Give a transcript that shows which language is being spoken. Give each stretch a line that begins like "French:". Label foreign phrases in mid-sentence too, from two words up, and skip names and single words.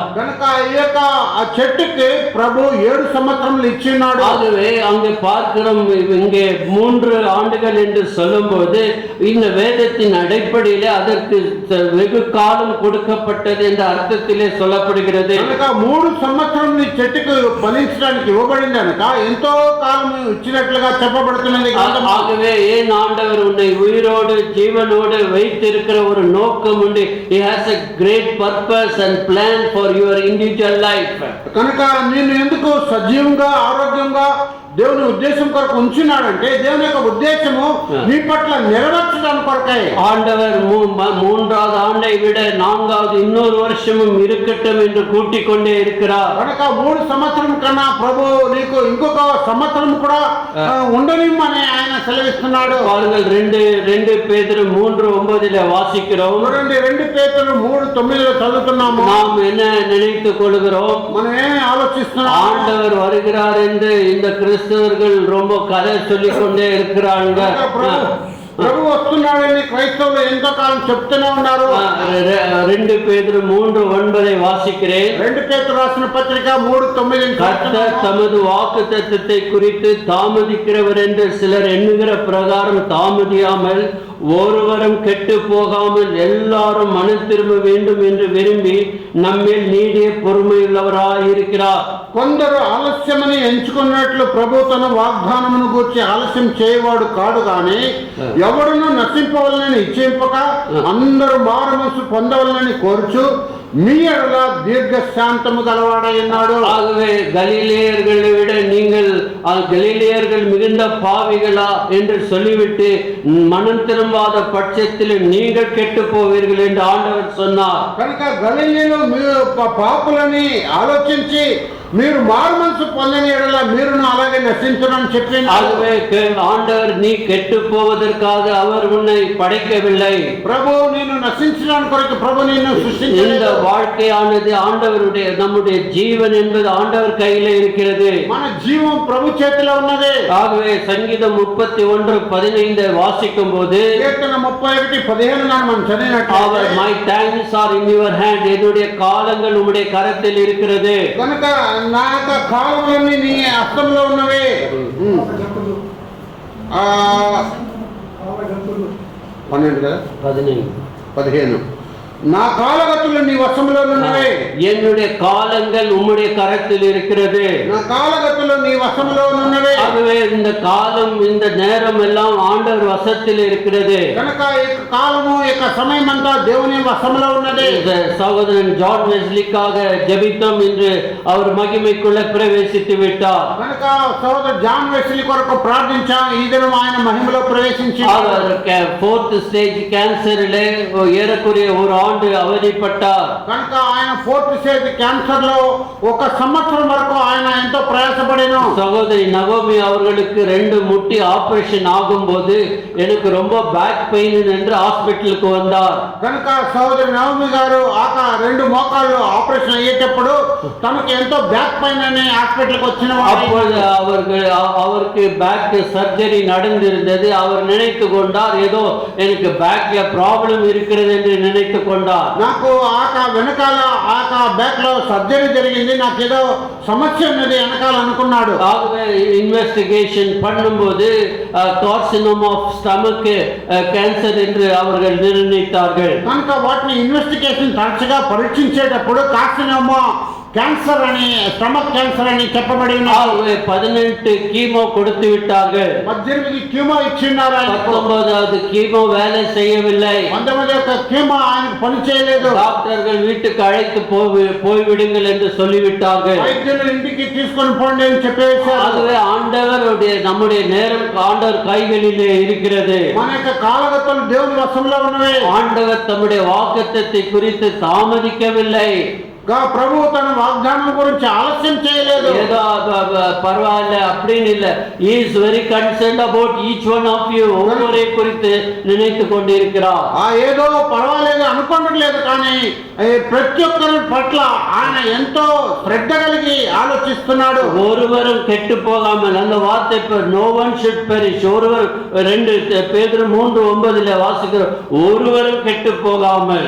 Telugu: కనుక ఈ యొక్క ఆ చెట్టుకి ప్రభు 7 సంవత్సరములు ఇచ్చినాడు.
Tamil: ஆகவே அங்கே பார்க்கிறோம், இங்கே 3 ஆண்டுகள் என்று சொல்லும்போது இந்த வேதத்தின் அடிப்படையிலே அதற்கு வெகு காலம் கொடுக்கப்பட்டது என்ற அர்த்தத்திலே சொல்லப்படுகிறது.
Telugu: కనుక 3 సంవత్సరములు ఈ చెట్టుకు ఫలించడానికి ఇవ్వబడింది కనుక ఎంతో కాలం ఇచ్చినట్లుగా చెప్పబడుతున్నది.
Tamil: ஆகவே ஏன் ஆண்டவர் உன்னை உயிரோடு ஜீவனோடு வைத்திருக்கிற ஒரு நோக்கம் உண்டு.
English: He has a great purpose and plan for your individual life.
Telugu: కనుక నేను ఎందుకు సజీవంగా ఆరోగ్యంగా దేవుని ఉద్దేశం కొరకు ఉంచున్నాడంటే దేవుని యొక్క ఉద్దేశము నీ పట్ల నెరవేర్చడానికి కొరకై.
Tamil: ஆண்டவர் 3வது ஆண்டை விட 4வது இன்னொரு வருஷமும் இருக்கட்டும் என்று கூட்டிக் கொண்டே இருக்கிறார்.
Telugu: కనుక 3 సంవత్సరం కన్నా ప్రభు నీకు ఇంకొక సంవత్సరం కూడా ఉండనిమ్మని ఆయన సెలవిస్తున్నాడు.
Tamil: பாருங்கள், 2 பேதுரு 3:9 வாசிக்கிறோம்.
Telugu: 2 పేతురు 3:9 చదువుతున్నాము.
Tamil: நாம் என்ன நினைத்துக் கொள்கிறோம்?
Telugu: మనం ఏమి ఆలోచిస్తున్నాం?
Tamil: ஆண்டவர் வருகிறார் என்று இந்த கிறிஸ்தவர்கள் ரொம்ப கதை சொல்லிக் கொண்டே இருக்கிறாங்க.
Telugu: ప్రభు వస్తున్నాడని క్రైస్తవులు ఎంతో కాలం చెప్తూనే ఉన్నారు.
Tamil: 2 பேதுரு 3:9 வாசிக்கிறேன்.
Telugu: 2 పేతురు రాసిన పత్రిక 3:9
Tamil: கர்த்தர் தமது வாக்குத்தத்தத்தை குறித்து தாமதிக்கிறவர் என்று சிலர் எண்ணுகிற பிரகாரம் தாமதியாமல் ஒருவரும் கெட்டு போகாமல் எல்லாரும் மனம் திரும்ப வேண்டும் என்று விரும்பி நம்மில் நீடிய பொறுமையுள்ளவராய் இருக்கிறார்.
Telugu: కొందరు ఆలస్యమని ఎంచుకున్నట్లు ప్రభు తన వాగ్దానమును గూర్చి ఆలస్యం చేయవాడు కాడు గాని ఎవడును నశింపవలనని ఇచ్చింపక అందరూ మారు మనసు పొందవలనని కోరుచు మీ ఎడల దీర్ఘశాంతము గలవాడై ఉన్నాడు.
Tamil: ஆகவே கலிலேயர்களை விட நீங்கள் கலிலேயர்கள் மிகுந்த பாவிகளா என்று சொல்லிவிட்டு மனம் திரும்பாத பட்சத்தில் நீங்கள் கெட்டு போவீர்கள் என்று ஆண்டவர் சொன்னார்.
Telugu: కనుక గలిలీయులు పాపులని ఆలోచించి మీరు మారు మనసు పొందని ఎడల మీరును అలాగే నశించునని చెప్పి.
Tamil: ஆகவே ஆண்டவர் நீ கெட்டு போவதற்காக அவர் உன்னை படைக்கவில்லை.
Telugu: ప్రభు నిన్ను నశించడానికి కొరకు ప్రభు నిన్ను సృష్టించాడు.
Tamil: இந்த வாழ்க்கையானது ஆண்டவருடைய, நம்முடைய ஜீவன் என்பது ஆண்டவர் கையிலே இருக்கிறது.
Telugu: మన జీవం ప్రభు చేతిలో ఉన్నది.
Tamil: ஆகவே சங்கீதம் 31:15 வாசிக்கும் போது
Telugu: కీర్తన 31:15 మనం చదివినట్లయితే
English: my times are in your hand,
Tamil: என்னுடைய காலங்கள் உம்முடைய கரத்தில் இருக்கிறது.
Telugu: కనుక నా యొక్క కాలములన్నీ నీ హస్తంలో ఉన్నవి. 12 కదా 15 నా కాలగతులు నీ వశములో ఉన్నవి.
Tamil: என்னுடைய காலங்கள் உம்முடைய கரத்தில் இருக்கிறது.
Telugu: నా కాలగతులు నీ వశములో ఉన్నవి.
Tamil: ஆகவே இந்த காலம், இந்த நேரம் எல்லாம் ஆண்டவர் வசத்தில் இருக்கிறது.
Telugu: కనుక ఈ కాలము యొక్క సమయం అంతా దేవుని వశములో ఉన్నది.
Tamil: சகோதரன் ஜான் வெஸ்லிக்காக ஜெபித்தோம் என்று அவர் மகிமைக்குள்ள பிரவேசித்து விட்டார்.
Telugu: కనుక సోదరు జాన్ వెస్లీ కొరకు ప్రార్థించాం. ఈ దినం ఆయన మహిమలో ప్రవేశించారు.
Tamil: அவர் 4th ஸ்டேஜ் கேன்சரிலே ஏறக்குறைய ஒரு ஆண்டு அவதிப்பட்டார்.
Telugu: కనుక ఆయన 4th స్టేజ్ క్యాన్సర్ లో 1 సంవత్సరం వరకు ఆయన ఎంతో ప్రయాసపడెను.
Tamil: சகோதரி நகோமி அவர்களுக்கு 2 முட்டி ஆபரேஷன் ஆகும்போது எனக்கு ரொம்ப
English: back pain
Tamil: என்று ஹாஸ்பிடலுக்கு வந்தார்.
Telugu: కనుక సోదరి నవమి గారు ఆక 2 మోకాళ్ళు ఆపరేషన్ అయ్యేటప్పుడు తనకు ఎంతో
English: back pain
Telugu: అని హాస్పిటల్కి వచ్చిన
Tamil: அப்பொழுது அவருக்கு
English: back surgery
Tamil: நடந்திருந்தது. அவர் நினைத்து கொண்டார், ஏதோ எனக்கு பேக்ல ப்ராப்ளம் இருக்கிறது என்று நினைத்து கொண்டார்.
Telugu: నాకు ఆక వెనకాల ఆక బ్యాక్ లో సర్జరీ జరిగింది, నాకు ఏదో సమస్య ఉన్నది వెనకాల అనుకున్నాడు.
Tamil: ஆகவே இன்வெஸ்டிகேஷன் பண்ணும்போது
English: carcinoma of stomach cancer
Tamil: என்று அவர்கள் நிர்ணயித்தார்கள்.
Telugu: కనుక వాటిని ఇన్వెస్టిగేషన్ తరచుగా పరీక్షించేటప్పుడు కార్సినోమా క్యాన్సర్ అని,
English: stomach cancer
Telugu: అని చెప్పబడి ఉన్నది.
Tamil: ஆகவே 18 கீமோ கொடுத்து விட்டார்கள்.
Telugu: 18 కీమో ఇచ్చిన్నారు ఆయనకు.
Tamil: 19வது கீமோ வேலை செய்யவில்லை.
Telugu: 19వ కీమో ఆయనకు పని చేయలేదు.
Tamil: டாக்டர்கள் வீட்டுக்கு அழைத்து போய்விடுங்கள் என்று சொல்லிவிட்டார்கள்.
Telugu: వైద్యులు ఇంటికి తీసుకొని పోండి అని చెప్పేశారు.
Tamil: ஆகவே ஆண்டவருடைய நம்முடைய நேரம் ஆண்டவர் கைகளிலே இருக்கிறது.
Telugu: మన యొక్క కాలగతులు దేవుని వశంలో ఉన్నవి.
Tamil: ஆண்டவர் தம்முடைய வாக்குத்தத்தத்தை குறித்து தாமதிக்கவில்லை.
Telugu: ప్రభు తన వాగ్దానం గురించి ఆలస్యం చేయలేదు.
Tamil: ஏதோ பரவாயில்ல அப்படின்னு இல்ல.
English: He is very concerned about each one of you.
Tamil: ஒவ்வொருவரை குறித்து நினைத்து கொண்டிருக்கிறார்.
Telugu: ఏదో పర్వాలేదు అనుకోవట్లేదు, కానీ ప్రతి ఒక్కరి పట్ల ఆయన ఎంతో శ్రద్ధ కలిగి ఆలోచిస్తున్నాడు.
Tamil: ஒருவரும் கெட்டு போகாமல், அந்த வார்த்தை
English: no one should perish.
Tamil: ஒருவர் 2 பேதுரு 3:9 வாசிக்கிறோம், ஒருவரும் கெட்டு போகாமல்.